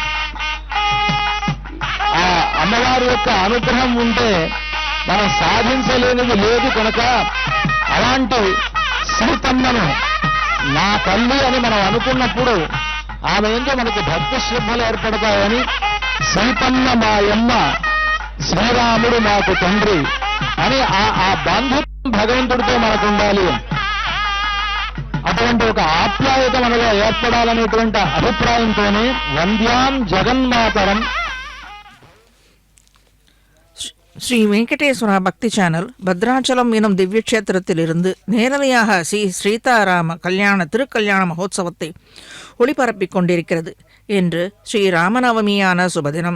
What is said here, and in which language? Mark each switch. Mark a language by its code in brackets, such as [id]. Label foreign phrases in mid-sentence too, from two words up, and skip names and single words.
[te] ఆ అమ్మవారి యొక్క అనుగ్రహం ఉంటే మనం సాధించలేనిది లేదు కనుక అలాంటి సీతమ్మను నా తల్లి అని మనం అనుకున్నప్పుడు ఆమె ఏంటో మనకు భక్తి శ్రద్ధలు ఏర్పడతాయని సీతమ్మ మాయమ్మ శ్రీరాముడు మాకు తండ్రి అని ఆ బాంధవ్యం భగవంతుడితో మనకు ఉండాలి. అటువంటి ఒక ఆప్యాయత మనలో ఏర్పడాలనేటువంటి అభిప్రాయంతోనే వంద్యాం జగన్మాతరం. [ta] ஸ்ரீ வெங்கடேஸ்வரா பக்தி சேனல் பத்ராச்சலம் எனும் திவ்ய கஷேத்திரத்திலிருந்து நேரலையாக ஸ்ரீ சீதாராம கல்யாண திருக்கல்யாண மகோத்சவத்தை ஒளிபரப்பிக் கொண்டிருக்கிறது. இன்று ஸ்ரீ ராமநவமியான சுபதினம்.